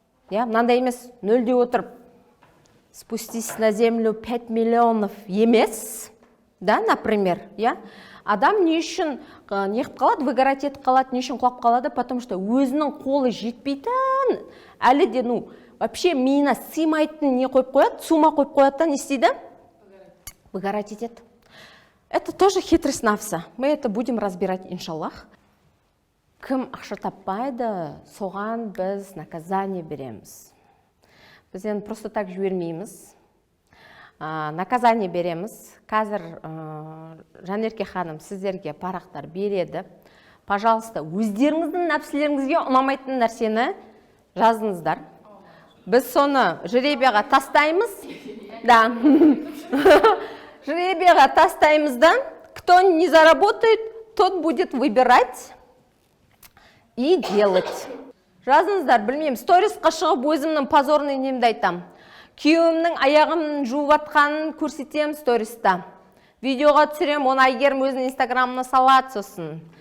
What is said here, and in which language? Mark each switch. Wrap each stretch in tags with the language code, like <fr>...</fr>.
<kk>Мынандай емес, нөлде отырып,</kk> <ru>спустись на землю 5 миллионов</ru> <kk>емес, да, например, адам не үшін неғып қалады, выгорать етіп қалады, не үшін құлап қалады,</kk> <ru>потому что</ru> <kk>өзінің қолы жетпейтін, әлі де, вообще миына сыймайтын не қойып қояды, сумма қойып қояды, не істейді? Выгорать етеді.</kk> <ru>Это тоже хитрость нафса. Мы это будем разбирать, иншаллах.</ru> <kk>Кім ақша таппайды, соған біз наказание береміз. Біз енді</kk> <ru>просто так</ru> <kk>жібермейміз. Наказание береміз. Қазір Жанерке ханым сіздерге парақтар береді.</kk> <ru>Пожалуйста,</ru> <kk>өздеріңіздің нәпсілеріңізге ұнамайтын нәрсені жазыңыздар. Біз соны жеребеға тастаймыз. Да. Жеребеға тастаймыз, да.</kk> <ru>Кто не заработает, тот будет выбирать и делать.</ru> <kk>Жазыңыздар, білмеймін, сторисқа шығып өзімнің позорный немді айтам. Күйеуімнің аяғымның жуып атқанын көрсетем сториста. Видеоға түсірем, оны Айгерім өзінің инстаграмына салады сосын.</kk>